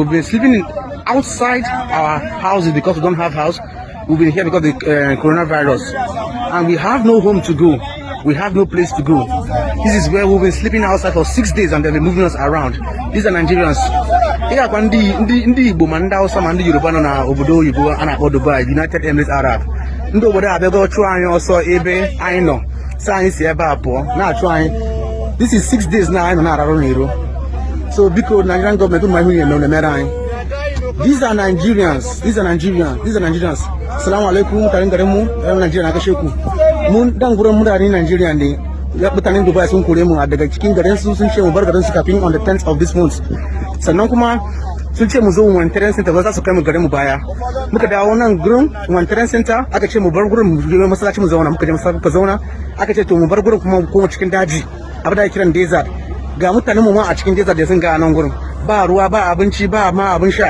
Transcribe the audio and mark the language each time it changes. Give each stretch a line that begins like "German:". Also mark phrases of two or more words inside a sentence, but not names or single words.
English: We've been sleeping outside our houses because we don't have house. We've been here because of the coronavirus. And we have no home to go. We have no place to go. This is where we've been sleeping outside for 6 days, and they've been moving us around. These are Nigerians.
Igbo: Ndi Igbo ma ndị Hausa ma ndị Yoruba nọ na obodo oyibo a na-akpọ Dubai,
English: United Emirates Arab.
Igbo: Ndị obodo abịago chụọ anyị ọsọ ebe anyị nọ. Sị anyị si ebe a pụọ na-achụ anyị.
English: This is 6 days now
Igbo: anyị nọ na-ararụ n'iro. So biko
English: Nigerian government
Igbo: ụmụ ihe na-emere anyị.
English: These are Nigerians. These are Nigerians. These are Nigerians.
Arabic: السلام عليكم.
Hausa: Tarin garin mu, ɗan Najeriya na kashe ku. Mun dan gurin mutane Nigeria ne. Mutanen Dubai sun kore mu daga cikin garin su, sun ce mu bar garin su kafin
English: on the 10th of this month.
Hausa: Sannan kuma sun ce mu zo
English: humanitarian center
Hausa: ba za su kai mu garin mu baya. Muka dawo nan gurin
English: humanitarian center,
Hausa: aka ce mu bar gurin mu je masallaci mu zauna, muka je masallaci mu zauna. Aka ce to mu bar gurin kuma mu koma cikin daji. Abin da ake kiran desert. Ga mutanen mu ma a cikin desert da sun ga nan gurin. Ba ruwa, ba abinci, ba ma abin sha.